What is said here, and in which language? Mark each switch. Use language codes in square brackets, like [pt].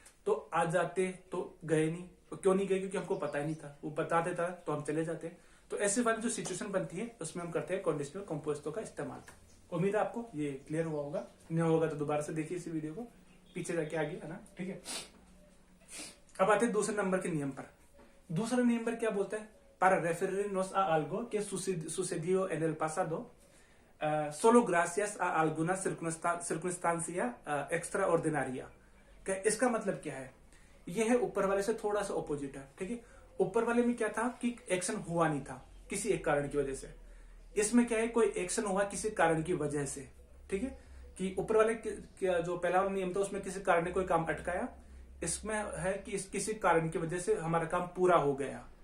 [hi] तो आ जाते तो गए नहीं, तो क्यों नहीं गए? क्योंकि हमको पता ही नहीं था, वो बता देता तो हम चले जाते। तो ऐसे वाली जो सिचुएशन बनती है उसमें हम करते हैं कंडीशनल कंपोजिटो का इस्तेमाल। उम्मीद है आपको ये क्लियर हुआ होगा, नहीं होगा तो दोबारा से देखिए इसी वीडियो को, पीछे जाके आगे, है ना। ठीक है, अब आते हैं दूसरे नंबर के नियम पर। दूसरा नियम पर क्या बोलता है? [es] Para referirnos a algo que sucedió en el pasado, solo gracias a alguna circunstancia extraordinaria। [hi] इसका मतलब क्या है? यह है ऊपर वाले से थोड़ा सा ऑपोजिट है। ठीक है, ऊपर वाले में क्या था कि एक्शन हुआ नहीं था किसी एक कारण की वजह से, इसमें क्या है, कोई एक्शन हुआ किसी कारण की वजह से। ठीक है, कि ऊपर वाले जो पहला वाला नियम था उसमें किसी कारण ने कोई काम अटकाया, इसमें है कि किसी कारण की वजह से हमारा काम पूरा हो गया।